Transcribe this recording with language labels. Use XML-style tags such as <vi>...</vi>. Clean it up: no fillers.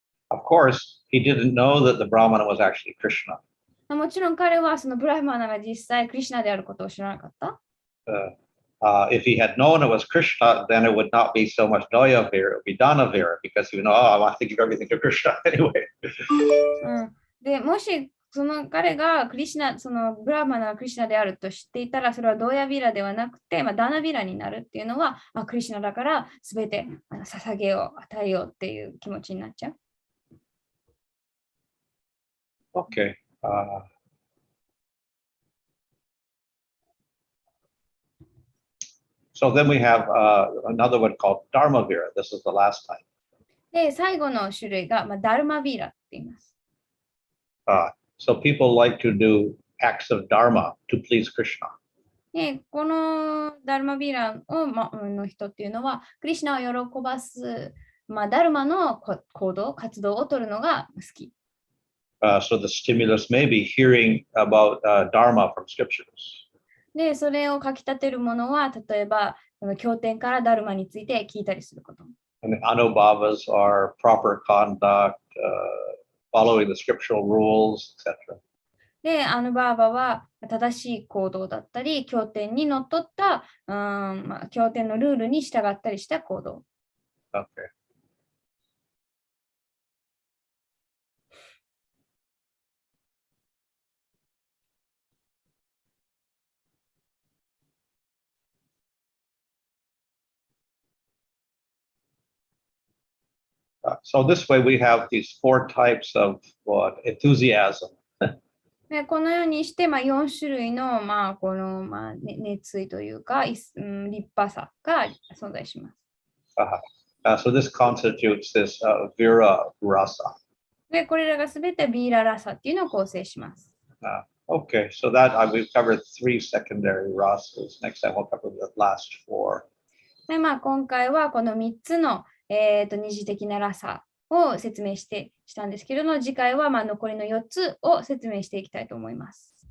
<en>Of course, he didn't know that the Brahmana was actually Krishna.</en> <ja>もちろん彼はそのブラフマナが実際クリシュナであることを知らなかった。</ja> <en>If he had known it was Krishna, then it would not be so much Doya Vira, it would be Dana Vira, because you know, I want to give everything to Krishna anyway.</en> <ja>でもしその彼がクリシュナ、そのブラフマナがクリシュナであると知っていたら、それはドーヤビラではなくて、ダナビラになるっていうのは、クリシュナだから全て捧げよう、与えようっていう気持ちになっちゃう。</ja> <en>Okay. So then we have another one called Dharmavira. This is the last time.</en> <ja>で、最後の種類が、ダルマビーラって言います。</ja> <en>So people like to do acts of dharma to please Krishna.</en> <ja>で、このダルマビーラを、の人っていうのは、クリシュナを喜ばす、ダルマの行動、活動を取るのが好き。</ja> <en>So the stimulus may be hearing about dharma from scriptures.</en> <ja>で、それをかき立てるものは、例えば、経典からダルマについて聞いたりすること。</ja> <en>And the anubhavas are proper conduct, following the scriptural rules, etc.</en> <ja>で、アヌバーバは正しい行動だったり、経典にのっとった、経典のルールに従ったりした行動。</ja> <en>Okay. So this way we have these four types of enthusiasm.</en> <ja>でこのようにして、4種類の、熱意というか、立派さが存在します。</ja> <en>So this constitutes this Vira Rasa.</en> <ja>で、これらがすべてビーララサっていうのを構成します。</ja> <en>Okay, so that we've covered 3 secondary rasas. Next time we'll cover the last 4.</en> <ja>で、今回はこの3つの、二次的なラサを説明したんですけれども、次回は残りの4つを説明していきたいと思います。</ja>